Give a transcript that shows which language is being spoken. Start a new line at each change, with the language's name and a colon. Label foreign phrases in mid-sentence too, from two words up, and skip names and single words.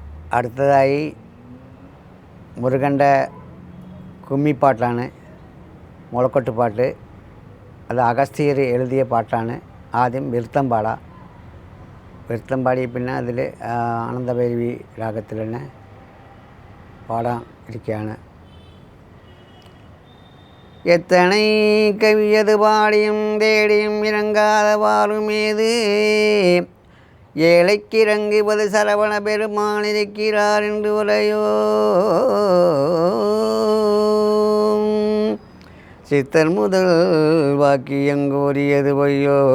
Malayalam: അടുത്തതായി മുരുകൻ്റെ കുമ്മിപ്പാട്ടാണ്, മുളക്കൊട്ട് പാട്ട്. അത് അഗസ്ത്യർ എഴുതിയ പാട്ടാണ്. ആദ്യം വിരുത്തം പാടാം. വിരുത്തം പാടി പിന്നെ അതിൽ ആനന്ദഭൈരവി രാഗത്തിൽ തന്നെ പാടാൻ ഇരിക്കുകയാണ്.
Tamil: எத்தனை கவியது பாடியும் தேடியும் இறங்காத வாழுமேது ஏழைக்கு இறங்குவது சரவண பெருமான் இருக்கிறார் என்று உரையோ. சித்தர் முதல் வாக்கியங்கூறியது பொய்யோ.